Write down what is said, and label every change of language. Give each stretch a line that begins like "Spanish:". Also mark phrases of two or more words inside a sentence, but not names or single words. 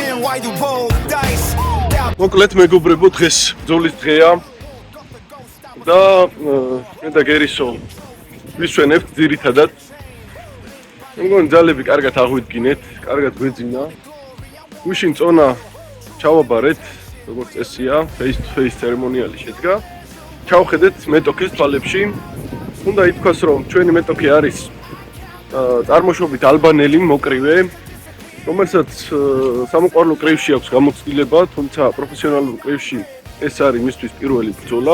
English: why you roll dice.
Georgian: მოკლედ მეგობრებო, დღეს ბრძოლის დღეა და მე და გერისო ვისვენებთ ძირითადად. მგონი ძალები კარგად აღვიდგინეთ, კარგად გვეძინა. გუშინ წონა ჩავაბარეთ, როგორც წესია,
English: face to face
Georgian: ცერემონიალი შედგა. ჩავხედეთ მეტოქეს თვალებში. უნდა ითქვას, რომ ჩვენი მეტოქი არის წარმოშობით ალბანელი მოკრივე, რომელსაც სამოყვარულო კრივში აქვს გამოცდილება, თუმცა პროფესიონალურ კრივში ეს არის მისთვის პირველი ბრძოლა.